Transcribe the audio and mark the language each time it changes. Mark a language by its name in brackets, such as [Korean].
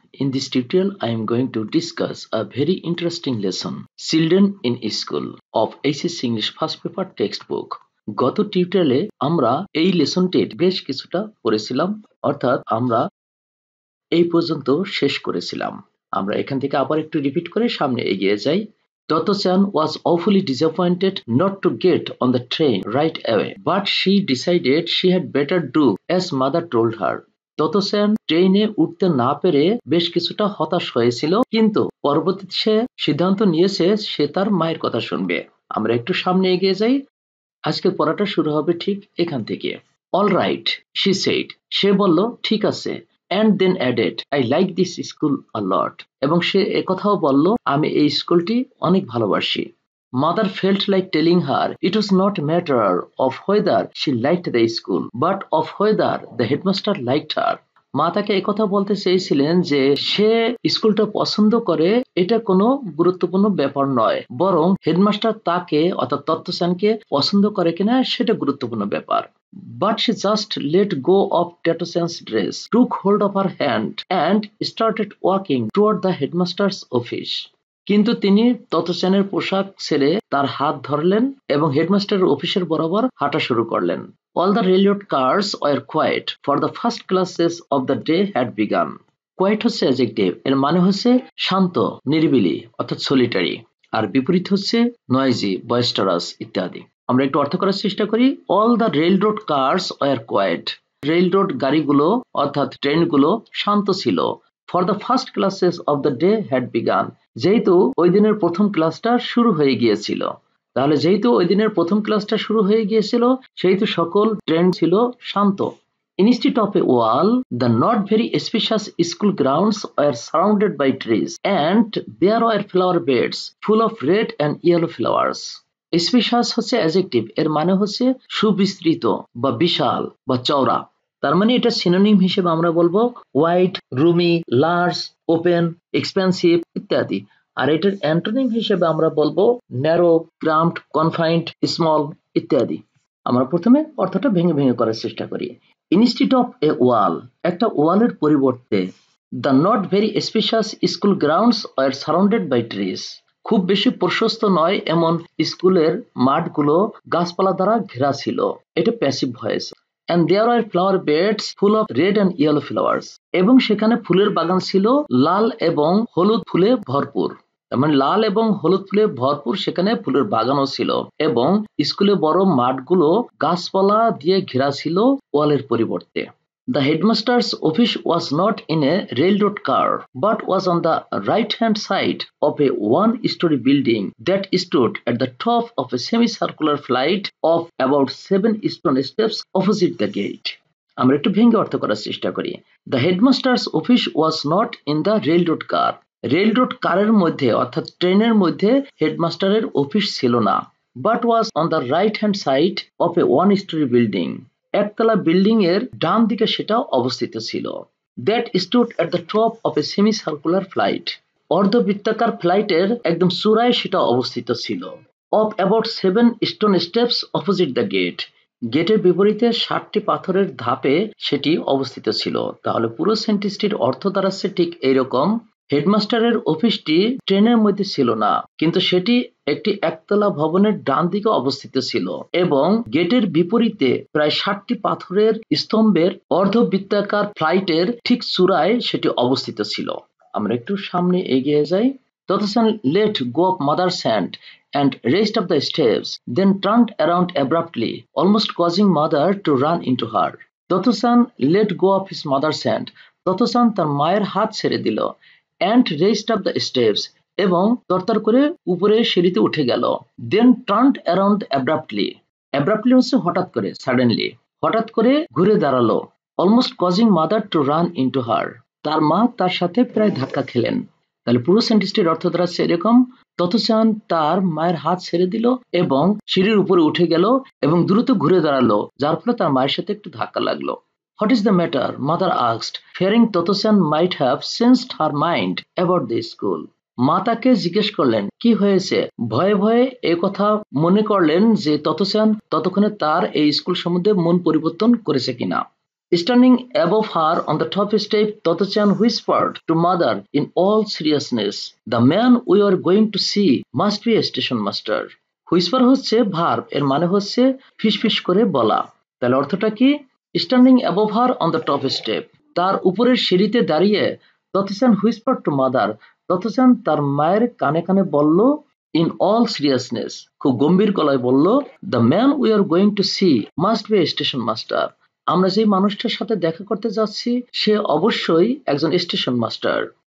[English] In this tutorial, I am going to discuss a very interesting lesson, Children in School of HSC English First Paper Textbook. [Bangla] গত টিউটোরিয়ালে আমরা এই লেসনটির বেশ কিছুটা পড়েছিলাম, অর্থাৎ আমরা এই পর্যন্ত শেষ করেছিলাম। আমরা এখান থেকে আবার একটু রিপিট করে সামনে এগিয়ে যাই। [English] Toto-chan was awfully disappointed not to get on the train right away, but she decided she had better do as mother told her. [Bangla] ততসেন ট্রেনে উঠতে না পেরে বেশ কিছুটা হতাশ হয়েছিল, কিন্তু পরবর্তীতে সে সিদ্ধান্ত নিয়েছে সে তার মায়ের কথা শুনবে। আমরা একটু সামনে এগিয়ে যাই। আজকের পড়াটা শুরু হবে ঠিক এখান থেকে। [English] all right, she said, [Bangla] সে বলল ঠিক আছে। [English] and then added, I like this school a lot, [Bangla] এবং সে একথাও বলল আমি এই স্কুলটি অনেক ভালোবাসি। [English] Mother felt like telling her it was not a matter of whether she liked the school, but of whether the headmaster liked her. [Bangla] মা তাকে একথা বলতে চেয়েছিলেন যে সে স্কুলটা পছন্দ করে এটা কোনো গুরুত্বপূর্ণ ব্যাপার নয়, বরং হেডমাস্টার তাকে অর্থাৎ তত্ত্বসানকে পছন্দ করে কিনা সেটা গুরুত্বপূর্ণ ব্যাপার। [English] But she just let go of Tatosan's dress, took hold of her hand, and started walking toward the headmaster's office. [Bangla] কিন্তু তিনি ততসেনের পোশাক ছেড়ে তার হাত ধরলেন এবং হেডমাস্টারের অফিসের বরাবর হাঁটা শুরু করলেন। [English] All the railroad cars were quiet, for the first classes of the day had begun. [Bangla] Quiet হচ্ছে অ্যাডজেক্টিভ, এর মানে হচ্ছে শান্ত, নিরিবিলি অর্থাৎ সলিটারি, আর বিপরীত হচ্ছে নয়েজি, বয়েস্টারাস ইত্যাদি। আমরা একটু অর্থ করার চেষ্টা করি। [English] All the railroad cars were quiet. [Bangla] Railroad গাড়িগুলো অর্থাৎ ট্রেনগুলো শান্ত ছিল। [English] For the first classes of the day had begun. [Bangla] যেহেতু ওই দিনের প্রথম ক্লাসটা শুরু হয়ে গিয়েছিল, তাহলে যেহেতু ওই দিনের প্রথম ক্লাসটা শুরু হয়ে গিয়েছিল সেহেতু সকল ট্রেন ছিল শান্ত। [English] Instead of a wall, the not very spacious school grounds were surrounded by trees, and there were flower beds full of red and yellow flowers. [Bangla] Spacious হচ্ছে অ্যাডজেক্টিভ, এর মানে হচ্ছে সুবিস্তৃত বা বিশাল বা চওড়া। তার মানে এটা সিনোনিম হিসেবে আমরা বলবো wide, Rumi, large, open, expensive ইত্যাদি। আর এটার অ্যান্টোনিম হিসেবে আমরা বলবো ন্যারো, ক্রাম্পড, কনফাইন্ড, স্মল ইত্যাদি। আমরা প্রথমে অর্থটা ভেঙে ভেঙে করার চেষ্টা করি। [English] instead of a wall, [Bangla] একটা ওয়ালের পরিবর্তে [English] the not very spacious school grounds are surrounded by trees, [Bangla] খুব বেশি প্রশস্ত নয় এমন স্কুলের মাঠগুলো গাছপালা দ্বারা ঘেরা ছিল। এটা passive voice. [English] And there were flower beds full of red and yellow flowers. [Bangla] এবং সেখানে ফুলের বাগান ছিল লাল এবং হলুদ ফুলে ভরপুর। তার মানে লাল এবং হলুদ ফুলে ভরপুর সেখানে ফুলের বাগানও ছিল, এবং স্কুলে বড় মাঠগুলো গাছপালা দিয়ে ঘেরা ছিল ওয়ালের পরিবর্তে। [English] The headmaster's office was not in a railroad car, but was on the right-hand side of a one-story building that stood at the top of a semicircular flight of about 7 stone steps opposite the gate. [Bangla] আমরা একটু ভেঙে অর্থ করার চেষ্টা করি। [English] The headmaster's office was not in the railroad car. [Bangla] Railroad কারের মধ্যে অর্থাৎ ট্রেনের মধ্যে হেডমাস্টারের অফিস ছিল না, [English] but was on the right-hand side of a one-story building. [Bangla] একতলা বিল্ডিং এর ডান দিকে সেটা অবস্থিত ছিল। [English] That stood at the top of a semicircular flight. [Bangla] অর্ধবৃত্তাকার ফ্লাইটের একদম চূড়ায় সেটা অবস্থিত ছিল। [English] Of about 7 stone steps opposite the gate. [Bangla] গেটের বিপরীতে 7টি পাথরের ধাপে সেটি অবস্থিত ছিল। তাহলে পুরো সেন্টেন্সটির অর্থ দাঁড়াচ্ছে ঠিক এইরকম। হেডমাস্টারের অফিসটি ট্রেনের মধ্যে ছিল না, কিন্তু সেটি একটি একতলা ভবনের ডান দিকে অবস্থিত ছিল, এবং গেটের বিপরীতে প্রায় 7টি পাথরের স্তম্ভের অর্ধবৃত্তাকার ফ্লাইটের ঠিক চূড়ায় সেটি অবস্থিত ছিল। আমরা একটু সামনে এগিয়ে যাই। [English] Tatsan let go of mother's hand and raced up the steps, then turned around abruptly, almost causing mother to run into her. Tatsan let go of his mother's hand. [Bangla] ততসান তার মায়ের হাত ছেড়ে দিল। [English] and raced up the steps, [Bangla] এবং তরতর করে উপরে সিঁড়িতে উঠে গেল। [English] then turned around abruptly. [Bangla] abruptly হচ্ছে হঠাৎ করে, suddenly, হঠাৎ করে ঘুরে দাঁড়ালো। [English] almost causing mother to run into her. [Bangla] তার মা তার সাথে প্রায় ধাক্কা খেলেন। তাহলে পুরো সেন্টেন্সটির অর্থ দাঁড়াচ্ছে এরকম। ততসান তার মায়ের হাত ছেড়ে দিল এবং সিঁড়ির উপরে উঠে গেল এবং দ্রুত ঘুরে দাঁড়ালো, যার ফলে তার মায়ের সাথে একটু ধাক্কা লাগলো। [English] What is the matter? Mother asked, fearing Totosan might have changed her mind about the school. [Bangla] মা তাকে জিজ্ঞেস করলেন কি হয়েছে, ভয়ে ভয়ে এ কথা মনে করলেন যে ততসান ততক্ষণে তার এই স্কুল সম্বন্ধে মন পরিবর্তন করেছে কিনা। [English] Standing above her on the top step, Toto-chan whispered to mother in all seriousness, "The man we are going to see must be a station master." [Bangla] Whisper হচ্ছে ভার্ব, এর মানে হচ্ছে ফিসফিস করে বলা। তাহলে অর্থটা কি? [English] standing above her on the top step, [Bangla] তার উপরের সিঁড়িতে দাঁড়িয়ে তথোচান [English] whisper to mother, [Bangla] তথোচান তার মায়ের কানে কানে বলল, [English] in all seriousness, [Bangla] খুব গম্ভীর গলায় বলল, [English] the man we are going to see must be a station master, [Bangla] আমরা যে মানুষটার সাথে দেখা করতে যাচ্ছি সে অবশ্যই একজন স্টেশন মাস্টার।